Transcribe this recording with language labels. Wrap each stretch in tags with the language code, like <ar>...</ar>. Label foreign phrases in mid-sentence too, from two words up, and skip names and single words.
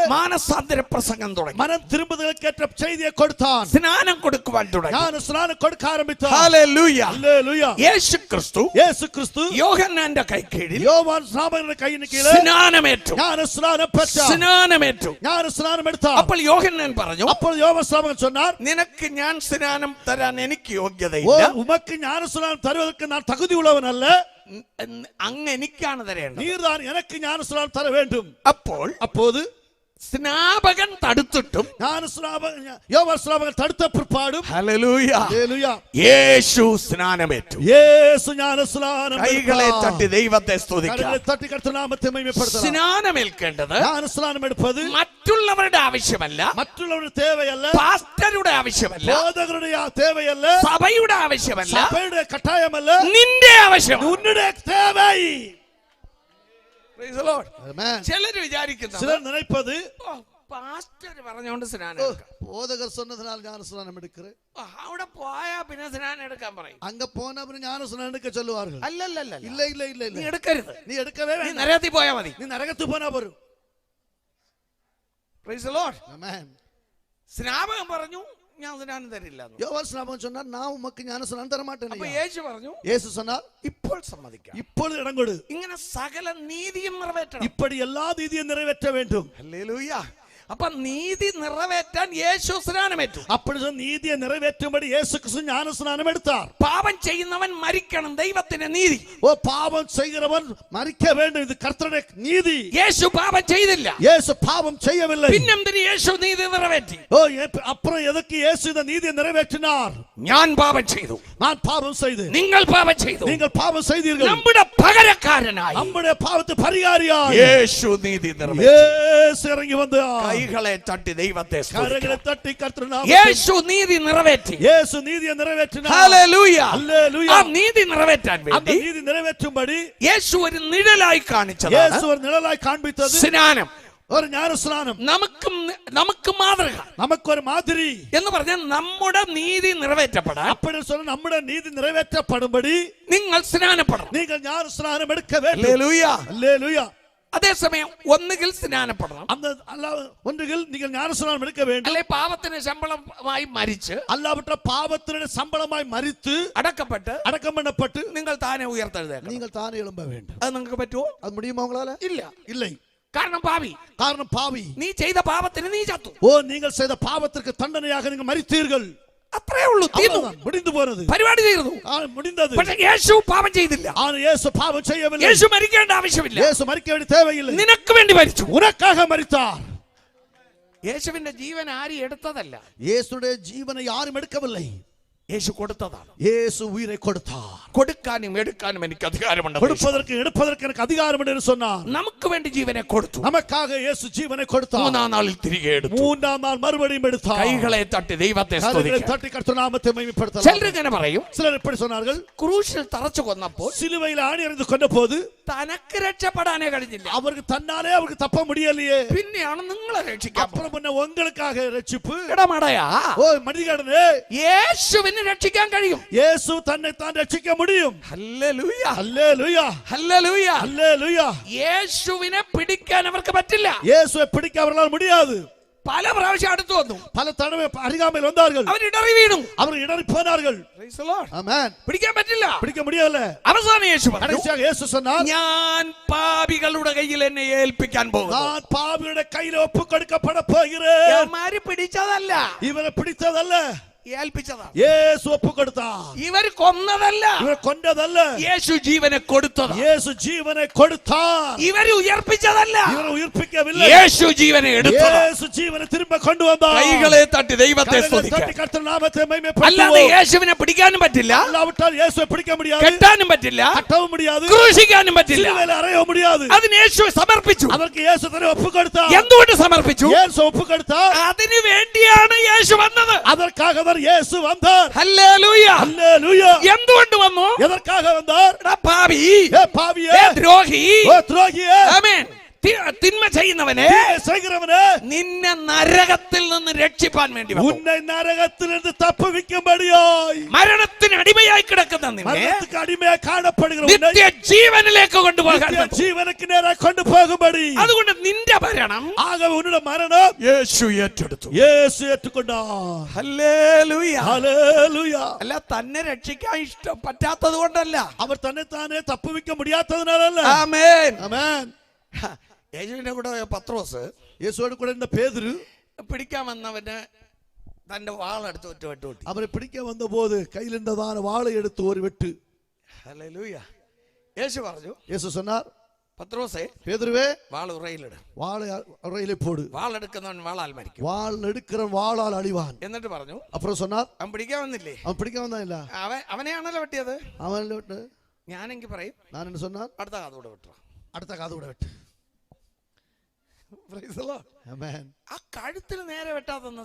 <ml>മാനസാന്തര പ്രസംഗം തുടങ്ങി.</ml> <ta>மனம் திரும்புதலுக்கேற்ற செய்தியை கொடுத்தான்.</ta> <ml>സ്നാനം കൊടുക്കുവാൻ തുടങ്ങി.</ml> <ta>ஞான ஸ்நானம் கொடுக்க ஆரம்பித்தார்.</ta> <ml>ഹല്ലേലൂയ.</ml> <ta>அல்லேலூயா.</ta> <ml>യേശു ക്രിസ്തു</ml> <ta>இயேசு கிறிஸ்து</ta> <ml>യോഹന്നാന്റെ കൈക്കീഴിൽ</ml> <ta>யோவான் ஸ்நாபகனுடைய கையின் கீழே</ta> <ml>സ്നാനമേറ്റു.</ml> <ta>ஞான ஸ்நானம் பெற்றார்.</ta> <ml>സ്നാനമേറ്റു.</ml> <ta>ஞான ஸ்நானம் எடுத்தார்.</ta> <ml>അപ്പോൾ യോഹന്നാൻ പറഞ്ഞു,</ml> <ta>അപ്പോൾ யோவான் ஸ்நாபகன் சொன்னார்,</ta> <ml>നിനക്ക് ഞാൻ സ്നാനം തരാൻ എനിക്ക് ஓ യോഗ്യതയില്ല.</ml> <ta>உமக்கு ஞான ஸ்நானம் தருவதற்கு நான் தகுதி உள்ளவன் அல்ல.</ta> <ml>അങ്ങ് എനിക്കാണ് തരേണ്ടത്.</ml> <ta>நீர்தான் எனக்கு ஞான ஸ்நானம் தர வேண்டும்.</ta> <ml>അപ്പോൾ</ml> <ta>அப்போது</ta> <ml>സ്നാപകൻ തടുത്തിട്ടും</ml> <ta>யோவான் ஸ்நாபகன் தடுத்த பிற்பாடும்</ta> <ml>ഹല്ലേലൂയ</ml> <ta>அல்லேலூயா</ta> <ml>യേശു സ്നാനമേറ്റു.</ml> <ta>இயேசு ஞான ஸ்நானம்</ta> <ml>കൈകളെ</ml> <ta>எடுத்தார்.</ta> <ml>തട്ടി ദൈവത്തെ സ്തുതിക്കാം.</ml> <ta>கரங்களை தட்டி கர்த்தர் நாமத்தை மகிமைப்படுத்தலாம்.</ta> <ml>സ്നാനമേൽക്കേണ്ടത്</ml> <ta>ஞான ஸ்நானம் எடுப்பது</ta> <ml>മറ്റുള്ളവരുടെ ആവശ്യമല്ല,</ml> <ta>மற்றவருடைய தேவையல்ல,</ta> <ml>പാസ്റ്ററുടെ ആവശ്യമല്ല,</ml> <ta>போதகருடைய தேவையல்ல,</ta> <ml>സഭയുടെ ആവശ്യമല്ല,</ml> <ta>சபையுடைய கட்டாயமல்ல,</ta> <ml>നിന്റെ ആവശ്യം.</ml> <ta>உன்னுடைய தேவை.</ta> <en>Praise the Lord. Amen.</en> <ml>ചിലര് വിചാരിക്കുന്നത്</ml> <ta>சிலர் நினைப்பது,</ta> <ml>പാസ്റ്റർ പറഞ്ഞുകൊണ്ട് സ്നാനം ஓ, എടുക്കാം.</ml> <ta>போதகர் சொன்னதுனால ஞான ஸ்நானம் எடுக்கிறேன்.</ta> <ml>അവിടെ പോയാ പിന്നെ സ്നാനം എടുക്കാൻ പറയും.</ml> <ta>அங்க போன அப்புறம் ஞான ஸ்நானம் எடுக்க சொல்லுவார்கள்.</ta> <ml>അല്ലല്ലല്ല,</ml> <ta>இல்ல இல்ல இல்ல</ta> <ml>നീ</ml> <ta>இல்ல,</ta> <ml>എടുക്കരുത്.</ml> <ta>நீ எடுக்கவே</ta> <ml>നീ</ml> <ta>வேண்டாம்.</ta> <ml>നരകത്തിൽ പോയാ മതി.</ml> <ta>நீ நரகத்தில் போனா போரும்.</ta> <en>Praise the Lord. Amen.</en> <ml>സ്നാപകൻ പറഞ്ഞു ഞാൻ സ്നാനം തരില്ല.</ml> <ta>யோவான் ஸ்நாபகன் சொன்னார், நான் உமக்கு ஞான ஸ்நானம் தர மாட்டேன்.</ta> <ml>അപ്പൊ യേശു പറഞ്ഞു</ml> <ta>இயேசு சொன்னார்,</ta> <ml>ഇപ്പോൾ സമ്മതിക്കാം.</ml> <ta>இப்பொழுது இடம் கொடு.</ta> <ml>ഇങ്ങനെ സകല നീതിയും നിറവേറ്റണം.</ml> <ta>இப்படி எல்லா நீதியும் நிறைவேற்ற வேண்டும்.</ta> <ml>ഹല്ലേലൂയ. അപ്പൊ നീതി നിറവേറ്റാൻ യേശു സ്നാനമേറ്റു.</ml> <ta>அப்படி நீதியை நிறைவேற்றும்படி இயேசு கிறிஸ்து ஞான ஸ்நானம் எடுத்தார்.</ta> <ml>പാപം ചെയ്യുന്നവൻ മരിക്കണം, ദൈവത്തിന്റെ നീതി.</ml> <ta>ஓ பாவம் செய்கிறவன் மரிக்க வேண்டும், இது கர்த்தருடைய நீதி.</ta> <ml>യേശു പാപം ചെയ്തില്ല,</ml> <ta>இயேசு பாவம் செய்யவில்லை.</ta> <ml>പിന്നെന്തിന് യേശു നീതി നിറവേറ്റി?</ml> <ta>ஓ அப்புறம் எதுக்கு இயேசு இந்த நீதியை நிறைவேற்றினார்?</ta> <ml>ഞാൻ പാപം ചെയ്തു,</ml> <ta>நான் பாவம் செய்தேன்,</ta> <ml>നിങ്ങൾ പാപം ചെയ്തു,</ml> <ta>நீங்கள் பாவம் செய்தீர்கள்.</ta> <ml>നമ്മുടെ പകരക്കാരനായി</ml> <ta>நம்முடைய பாவத்து பரிகாரியாய்</ta> <ml>യേശു നീതി നിറവേറ്റി.</ml> <ta>இயேசு இறங்கி வந்தார்.</ta> <ml>കൈകളെ തട്ടി ദൈവത്തെ</ml> <ta>கரங்களை</ta> <ml>സ്തുതിക്കാം.</ml> <ta>தட்டி கர்த்தர் நாமத்தை</ta> <ml>യേശു നീതി നിറവേറ്റി.</ml> <ta>இயேசு நீதியை நிறைவேற்றினார்.</ta> <ml>ഹല്ലേലൂയ.</ml> <ta>அல்லேலூயா.</ta> <ml>ആ നീതി നിറവേറ്റാൻ</ml> <ta>அந்த</ta> <ml>വേണ്ടി</ml> <ta>நீதி நிறைவேற்றும்படி</ta> <ml>യേശു ഒരു നിഴലായി കാണിച്ചതാണ്</ml> <ta>இயேசு ஒரு நிழலாய் காண்பித்தது</ta> <ml>സ്നാനം.</ml> <ta>ஒரு ஞான ஸ்நானம்.</ta> <ml>നമുക്ക് മാതൃക</ml> <ta>நமக்கு ஒரு மாதிரி</ta> <ml>എന്ന് പറഞ്ഞാൽ നമ്മുടെ നീതി നിറവേറ്റപ്പെടാൻ</ml> <ta>அப்படி சொல்ல நம்முடைய நீதி நிறைவேற்றப்படும்படி</ta> <ml>നിങ്ങൾ സ്നാനപ്പെടണം.</ml> <ta>நீங்கள் ஞான ஸ்நானம் எடுக்க வேண்டும்.</ta> <ml>ഹല്ലേലൂയ.</ml> <ta>அல்லேலூயா.</ta> <ml>അതേസമയം ഒന്നുകിൽ സ്നാനപ്പെടണം,</ml> <ta>அந்த ஒன்றுகள் நீங்கள் ஞான ஸ்நானம் எடுக்க வேண்டும்,</ta> <ml>അല്ലെ പാപത്തിന് ശമ്പളമായി മരിച്ച്</ml> <ta>அல்லாவிட்ட பாவத்தினுடைய சம்பளமாய் மரித்து</ta> <ml>അടക്കപ്പെട്ട്</ml> <ta>அடக்கம் பண்ணப்பட்டு</ta> <ml>നിങ്ങൾ താനെ ഉയർത്തെഴുതേക്കണം.</ml> <ta>நீங்கள் தானே எழும்ப வேண்டும்.</ta> <ml>അത് നിങ്ങൾക്ക് പറ്റുമോ?</ml> <ta>அது முடியுமா உங்களால?</ta> <ml>ഇല്ല.</ml> <ta>இல்லை.</ta> <ml>കാരണം പാപി,</ml> <ta>காரணம் பாவி.</ta> <ml>നീ ചെയ്ത പാപത്തിന് നീ ചത്തു.</ml> <ta>ஓ நீங்கள் செய்த பாவத்திற்கு தண்டனையாக நீங்கள் மரித்தீர்கள்.</ta> <ml>അത്രേ ഉള്ളൂ, തീർന്നു,</ml> <ta>அவ்வளவுதான், முடிந்து போனது,</ta> <ml>പരിപാടി തീർന്നു.</ml> <ta>முடிந்தது.</ta> <ml>പക്ഷെ യേശു പാപം ചെയ്തില്ല.</ml> <ta>ஆனால் இயேசு பாவம் செய்யவில்லை.</ta> <ml>യേശു മരിക്കേണ്ട ആവശ്യമില്ല.</ml> <ta>இயேசு மரிக்க வேண்டிய தேவையில்லை.</ta> <ml>നിനക്ക് വേണ്ടി മരിച്ചു.</ml> <ta>உனக்காக மரித்தார்.</ta> <ml>യേശുവിന്റെ ജീവൻ ആരും എടുത്തതല്ല,</ml> <ta>இயேசுடைய ஜீவனை யாரும் எடுக்கவில்லை,</ta> <ml>യേശു കൊടുത്തതാണ്.</ml> <ta>இயேசு உயிரை கொடுத்தார்.</ta> <ml>കൊടുക്കാനും എടുക്കാനും എനിക്ക് അധികാരമുണ്ട്.</ml> <ta>கொடுப்பதற்கு எடுப்பதற்கு எனக்கு அதிகாரம் என்று சொன்னார்.</ta> <ml>നമുക്ക് വേണ്ടി ജീവനെ കൊടുത്തു.</ml> <ta>நமக்காக இயேசு ஜீவனை கொடுத்தார்.</ta> <ml>മൂന്നാം നാളിൽ തിരികെ എടുത്തു.</ml> <ta>மூன்றாம் நாள் மறுபடியும் எடுத்தார்.</ta> <ml>കൈകളെ തട്ടി ദൈവത്തെ</ml> <ta>கரங்களை</ta> <ml>സ്തുതിക്കാം.</ml> <ta>தட்டி கர்த்தர் நாமத்தை மகிமைப்படுத்தலாம்.</ta> <ml>ചിലരിങ്ങനെ പറയും,</ml> <ta>சிலர் இப்படி சொன்னார்கள்,</ta> <ml>ക്രൂശിൽ തറച്ചു കൊന്നപ്പോൾ</ml> <ta>சிலுவையில் ஆணி எறிந்து கொண்ட போது</ta> <ml>തനക്ക് രക്ഷപ്പെടാനേ കഴിഞ്ഞില്ല,</ml> <ta>அவருக்கு தன்னாலே அவருக்கு தப்ப முடியலையே,</ta> <ml>പിന്നെയാണ് നിങ്ങളെ രക്ഷിക്കാൻ.</ml> <ta>அப்புறம் முன்ன உங்களுக்காக ரட்சிப்பு.</ta> <ml>ഇടമടയാ,</ml> <ta>ஓ மனிதனே,</ta> <ml>യേശുവിന് രക്ഷിക്കാൻ കഴിയും.</ml> <ta>இயேசு தன்னை தான் ரட்சிக்க முடியும்.</ta> <ml>ഹല്ലേലൂയ.</ml> <ta>அல்லேலூயா.</ta> <ml>ഹല്ലേലൂയ.</ml> <ta>அல்லேலூயா.</ta> <ml>യേശുവിനെ പിടിക്കാൻ അവർക്ക് പറ്റില്ല.</ml> <ta>இயேசுவை பிடிக்க அவர்களால் முடியாது.</ta> <ml>പല പ്രാവശ്യം അടുത്ത് വന്നു,</ml> <ta>பல தடவை அருகாமையில் வந்தார்கள்,</ta> <ml>അവർ ഇടറി വീണു,</ml> <ta>அவர் இடறி போனார்கள்.</ta> <en>Praise the Lord.</en> <ta>ஆமென்.</ta> <ml>പിടിക്കാൻ പറ്റില്ല,</ml> <ta>பிடிக்க முடியல.</ta> <ml>അവസാനം യേശു പറഞ്ഞു,</ml> <ta>கடைசியாக இயேசு சொன்னார்,</ta> <ml>ഞാൻ പാപികളുടെ കയ്യിൽ എന്നെ ഏൽപ്പിക്കാൻ പോകുന്നു.</ml> <ta>நான் பாவியுடைய கையில ஒப்பு கொடுக்கப்பட போகிறேன்.</ta> <ml>ഇവന്മാര് പിടിച്ചതല്ല,</ml> <ta>இவரை பிடித்ததல்ல,</ta> <ml>ഏൽപ്പിച്ചതാ.</ml> <ta>இயேசு ஒப்பு கொடுத்தார்.</ta> <ml>ഇവർ കൊന്നതല്ല,</ml> <ta>இவரை கொண்டதல்ல,</ta> <ml>യേശു ജീവനെ കൊടുത്തതാ.</ml> <ta>இயேசு ஜீவனை கொடுத்தார்.</ta> <ml>ഇവര് ഉയർപ്പിച്ചതല്ല,</ml> <ta>இவரை உயிர்ப்பிக்கவில்லை,</ta> <ml>യേശു ജീവനെ എടുത്തതാ.</ml> <ta>இயேசு ஜீவனை திரும்ப கொண்டு வந்தார்.</ta> <ml>കൈകളെ തട്ടി ദൈവത്തെ</ml> <ta>கரங்களை</ta> <ml>സ്തുതിക്കാം.</ml> <ta>தட்டி கர்த்தர் நாமத்தை</ta> <ml>അല്ലാതെ</ml> <ta>மகிமைப்படுத்துவோம்.</ta> <ml>യേശുവിനെ പിടിക്കാനും പറ്റില്ല,</ml> <ta>அல்லாவிட்டால் இயேசுவை பிடிக்க முடியாது,</ta> <ml>കെട്ടാനും പറ്റില്ല,</ml> <ta>கட்டவும் முடியாது,</ta> <ml>ക്രൂശിക്കാനും പറ്റില്ല.</ml> <ta>சிலுவையில் அறையவும் முடியாது.</ta> <ml>അതിന് യേശു സമർപ്പിച്ചു.</ml> <ta>அதற்கு இயேசு தன்னை ஒப்பு கொடுத்தார்.</ta> <ml>എന്തുകൊണ്ട് സമർപ്പിച്ചു?</ml> <ta>இயேசு ஒப்பு கொடுத்தார்.</ta> <ml>അതിനു വേണ്ടിയാണ് യേശു വന്നത്.</ml> <ta>அதற்காக தான் இயேசு வந்தார்.</ta> <ml>ഹല്ലേലൂയ.</ml> <ta>அல்லேலூயா.</ta> <ml>എന്തുകൊണ്ട് വന്നു?</ml> <ta>எதற்காக வந்தார்?</ta> <ml>എടാ പാപി,</ml> <ta>ஏ பாவியே,</ta> <ml>ഏ ദ്രോഹി,</ml> <ta>ஓ துரோகியே,</ta> <ml>ആമേൻ, തിന്മ ചെയ്യുന്നവനെ,</ml> <ta>தீமை செய்கிறவனே,</ta> <ml>നിന്നെ നരകത്തിൽ നിന്ന് രക്ഷിപ്പാൻ വേണ്ടി വന്നു.</ml> <ta>உன்னை நரகத்திலிருந்து தப்புவிக்கும்படியாய்,</ta> <ml>മരണത്തിന് അടിമയായി കിടക്കുന്ന നിന്നെ</ml> <ta>மரணத்துக்கு அடிமையாக காணப்படுகிற உன்னை</ta> <ml>നിത്യ ജീവനിലേക്ക് കൊണ്ടുപോകാൻ</ml> <ta>நித்திய</ta> <ml>വന്നു.</ml> <ta>ஜீவனுக்கு நேராக கொண்டு போகும்படி,</ta> <ml>അതുകൊണ്ട് നിന്റെ മരണം</ml> <ta>ஆகவே உன்னுடைய மரணம்</ta> <ml>യേശു ഏറ്റെടുത്തു.</ml> <ta>இயேசு ஏற்றுக்கொண்டார்.</ta> <ml>ഹല്ലേലൂയ.</ml> <ta>ஹல்லேலூயா.</ta> <ml>അല്ല, തന്നെ രക്ഷിക്കാൻ ഇഷ്ടം പറ്റാത്തത് കൊണ്ടല്ല.</ml> <ta>அவர் தன்னைத்தானே தப்புவிக்க முடியாததனால அல்ல.</ta> <ml>ആമേൻ.</ml> <ta>ஆமென்.</ta> <ml>യേശുവിന്റെ കൂടെ പത്രോസ്</ml> <ta>இயேசுவோடு கூட இருந்த பேதுரு</ta> <ml>പിടിക്കാൻ വന്നവന് തന്റെ വാളെടുത്ത് ഒറ്റ വെട്ട് കിട്ടി.</ml> <ta>அவரை பிடிக்க வந்தபோது கையில் இருந்ததான வாளை எடுத்து ஒரு வெட்டு.</ta> <ml>ഹല്ലേലൂയ. യേശു പറഞ്ഞു,</ml> <ta>இயேசு சொன்னார்,</ta> <ml>പത്രോസേ,</ml> <ta>பேதுருவே,</ta> <ml>വാൾ ഉറയിലിട്.</ml> <ta>வாளை உரையிலே போடு.</ta> <ml>വാളെടുക്കുന്നവൻ വാളാൽ മരിക്കും.</ml> <ta>வாள் எடுக்கிறவன் வாளால் அழிவான்.</ta> <ml>എന്നിട്ട് പറഞ്ഞു,</ml> <ta>அப்புறம் சொன்னார்,</ta> <ml>അവൻ പിടിക്കാൻ വന്നില്ലേ,</ml> <ta>அவன் பிடிக்க வந்தான் இல்ல,</ta> <ml>അവനെയാണല്ലോ വെട്ടിയത്.</ml> <ta>அவன் விட்டு</ta> <ml>ഞാനെങ്കിൽ പറയും,</ml> <ta>நான் என்ன சொன்னார்,</ta> <ml>അടുത്ത കാതോടെ വെട്ടു.</ml> <ta>அடுத்த காது கூட வெட்டு.</ta> <en>Praise the Lord.</en> <ta>ஆமென்.</ta> <ml>ആ കഴുത്തിൽ നേരെ വെട്ടാതെന്ന്.</ml>